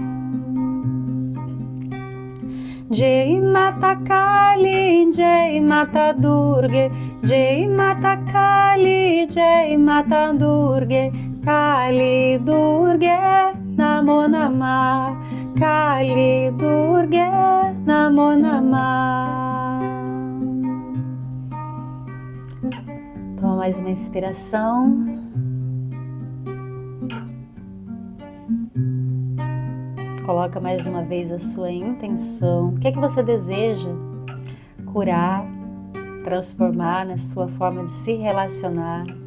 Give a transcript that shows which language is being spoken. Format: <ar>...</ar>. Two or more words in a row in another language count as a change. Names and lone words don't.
<sa>Jai Mata Kali, Jai Mata Durga, Jai Mata Kali, Jai Mata Durga, Kali Durga Namo Namah, Kali Durga Namo Namah.</sa> <pt>Toma mais uma inspiração. Coloca mais uma vez a sua intenção. O que é que você deseja curar, transformar na sua forma de se relacionar?</pt>